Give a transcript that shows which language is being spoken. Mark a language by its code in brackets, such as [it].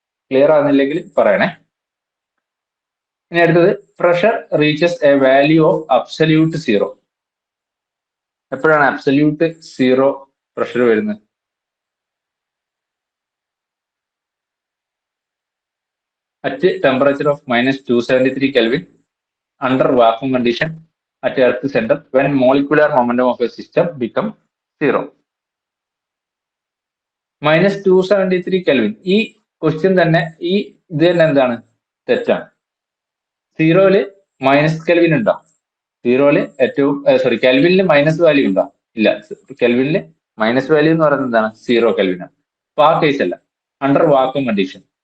[ml] Clear ആകുന്നില്ലെങ്കിൽ പറയണേ. ഇനി അടുത്തത് [en] Pressure reaches a value of absolute zero. [ml] എപ്പോഴാണ് അബ്സല്യൂട്ട് സീറോ പ്രഷർ വരുന്നത്? [en] At temperature of -273 Kelvin under vacuum condition at earth center when molecular momentum of a system become zero. -273 Kelvin. [ml] ഈ question തന്നെ ഈ ഇത് തന്നെ എന്താണ്? തെറ്റാണ്. സീറോയില് മൈനസ് കെൽവിൻ ഉണ്ടോ? സീറോയില് ഏറ്റവും കെൽവിനിൽ മൈനസ് വാല്യൂ ഉണ്ടോ? ഇല്ല. കെൽവിനിൽ മൈനസ് വാല്യൂ എന്ന് പറയുന്നത് എന്താണ്? 0 കെൽവിൻ ആണ്. അപ്പൊ ആ കേസ് അല്ല. [en] Under vacuum condition.